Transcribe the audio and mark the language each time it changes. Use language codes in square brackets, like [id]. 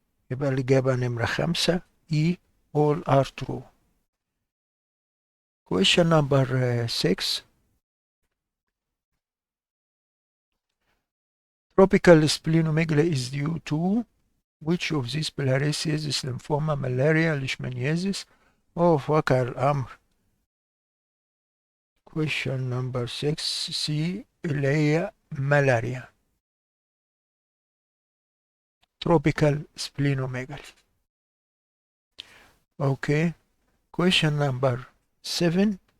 [ar] يبقى الإجابة نمرة 5 E. [en] all are true. Question number 6. Tropical splenomegaly is due to which of these bilharziosis, lymphoma, malaria, leishmaniasis. [ar] في واقع الأمر [en] question number 6 [ar] C اللي هي malaria. [en] tropical splenomegaly. Okay. Question number 7.